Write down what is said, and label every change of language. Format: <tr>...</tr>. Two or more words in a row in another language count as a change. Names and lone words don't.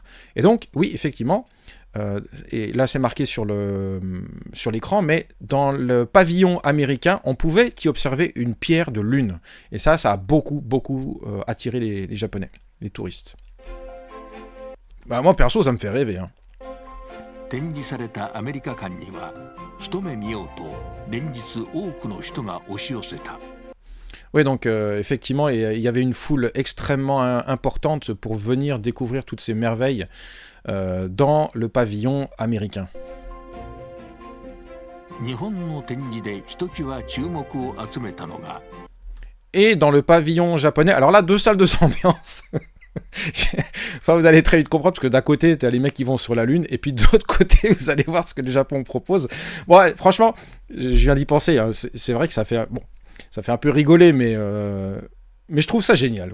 <fr>Et donc, oui, effectivement, et là c'est marqué sur l'écran, mais dans le pavillon américain, on pouvait y observer une pierre de lune. Et ça a beaucoup, beaucoup attiré les Japonais, les touristes. Bah, moi, perso, ça me fait rêver. Hein.</fr> <ja>展示されたアメリカ館には一目見ようと連日多くの人が押し寄せた。</ja> <fr>Oui, donc effectivement, il y avait une foule extrêmement importante pour venir découvrir toutes ces merveilles dans le pavillon américain.</fr> <ja>日本の展示でひときわ注目を集めたのが</ja> <fr>Et dans le pavillon japonais, alors là, 2 salles de ambiance. Enfin, vous allez très vite comprendre, parce que d'un côté, t'as les mecs qui vont sur la Lune, et puis de l'autre côté, vous allez voir ce que le Japon propose. Bon, ouais, franchement, je viens d'y penser, hein, c'est vrai que ça fait... Bon, ça fait un peu rigoler, mais je trouve ça génial.</fr>